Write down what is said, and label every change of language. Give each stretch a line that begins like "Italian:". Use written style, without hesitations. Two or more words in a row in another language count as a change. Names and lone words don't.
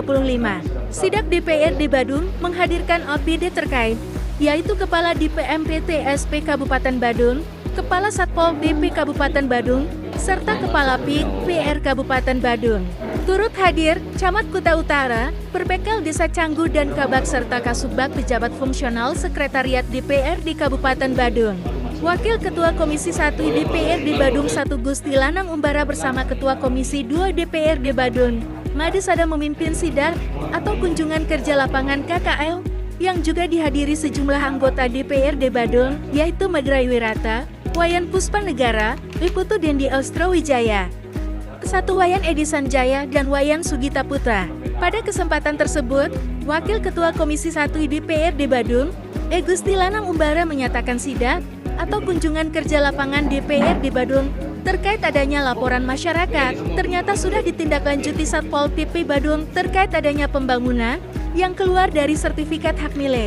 Indonesian: Sidak DPRD Badung menghadirkan OPD terkait, yaitu Kepala DPMPT SP Kabupaten Badung, Kepala Satpol PP Kabupaten Badung, serta Kepala PIK PR Kabupaten Badung. Turut hadir, Camat Kuta Utara, Perbekal Desa Canggu dan Kabak serta Kasubag pejabat fungsional Sekretariat DPRD Kabupaten Badung. Wakil Ketua Komisi 1 DPRD Badung 1 Gusti Lanang Umbara bersama Ketua Komisi 2 DPRD Badung, Made Sada memimpin sidak atau kunjungan kerja lapangan KKL yang juga dihadiri sejumlah anggota DPRD Badung, yaitu Madrai Wirata, Wayan Puspanegara, Liputu Dendi Austrowijaya, Satu Wayan Edi Sanjaya dan Wayan Sugita Putra. Pada kesempatan tersebut, Wakil Ketua Komisi 1 DPRD Badung, Gusti Lanang Umbara menyatakan sidak atau kunjungan kerja lapangan DPRD Badung terkait adanya laporan masyarakat ternyata sudah ditindaklanjuti Satpol PP Badung terkait adanya pembangunan yang keluar dari sertifikat hak milik.